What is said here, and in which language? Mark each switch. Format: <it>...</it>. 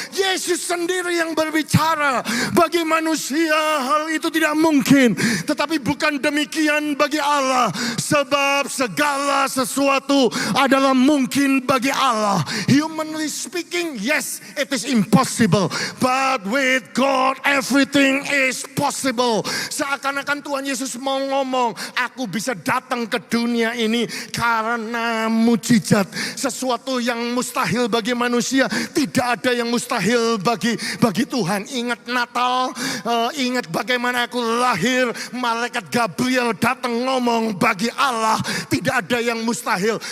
<id>Yesus sendiri yang berbicara. Bagi manusia hal itu tidak mungkin, tetapi bukan demikian bagi Allah. Sebab segala sesuatu adalah mungkin bagi Allah.</id> <en>Humanly speaking, yes, it is impossible. But with God, everything is possible.</en> <id>Seakan-akan Tuhan Yesus mau ngomong, aku bisa datang ke dunia ini karena mujizat. Sesuatu yang mustahil bagi manusia, tidak ada yang mustahil bagi Tuhan. Ingat Natal, ingat bagaimana aku lahir, malaikat Gabriel datang ngomong, bagi Allah tidak ada yang mustahil.</id>